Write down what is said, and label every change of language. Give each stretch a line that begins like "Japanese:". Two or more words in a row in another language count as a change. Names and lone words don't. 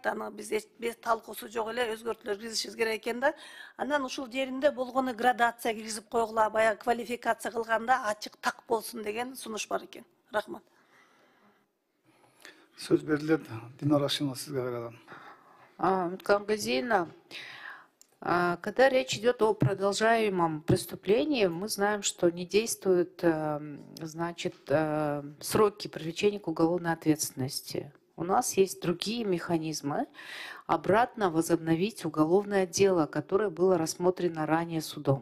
Kyrgyz: Аны биз талкуусу жок эле өзгөртүүлөр киргизишибиз керек экен да. Анан ушул жеринде болгону градация киргизип койгула, баягы квалификация кылганда ачык так болсун деген сунуш бар экен. Рахмат. Сөз берилет Динара Ашимова сизге кайрадан. Үмүткан Газиевна,
Russian: Когда речь идет о продолжаемом преступлении, мы знаем, что не действуют, значит, сроки привлечения к уголовной ответственности. У нас есть другие механизмы обратно возобновить уголовное дело, которое было рассмотрено ранее судом.